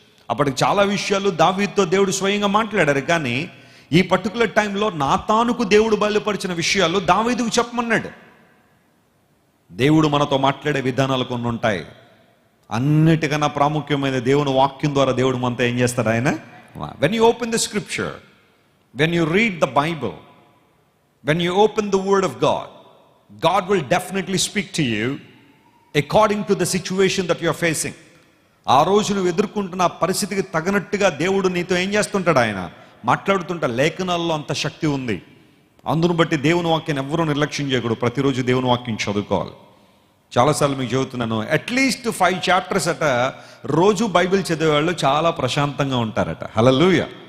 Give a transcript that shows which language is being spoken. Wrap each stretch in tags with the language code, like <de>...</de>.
<te>అప్పటికి చాలా విషయాలు దావీదుతో దేవుడు స్వయంగా మాట్లాడారు, కానీ ఈ పర్టికులర్ టైంలో నాతానుకు దేవుడు బయలుపరిచిన విషయాలు దావీదుకు చెప్పమన్నాడు. దేవుడు మనతో మాట్లాడే విధానాలు కొన్ని ఉంటాయి. అన్నిటికన్నా ప్రాముఖ్యమైన దేవుని వాక్యం ద్వారా దేవుడు మనతో ఏం చేస్తాడు?</te> <en>ఆయన, when you open the scripture, when you read the Bible, when you open the word of God, God will definitely speak to you according to the situation that you are facing.</en> <te>ఆ రోజు నువ్వు ఎదుర్కొంటున్న పరిస్థితికి తగినట్టుగా దేవుడు నీతో ఏం చేస్తుంటాడు? ఆయన మాట్లాడుతుంటాడు. లేఖనాల్లో అంత శక్తి ఉంది. అందును బట్టి దేవుని వాక్యాన్ని ఎవరూ నిర్లక్ష్యం చేయకూడదు. ప్రతిరోజు దేవుని వాక్యం చదువుకోవాలి. చాలాసార్లు మీకు చెబుతున్నాను, అట్లీస్ట్ 5 chapters అట రోజు బైబిల్ చదివేవాళ్ళు చాలా ప్రశాంతంగా ఉంటారట. హల్లెలూయా.</te>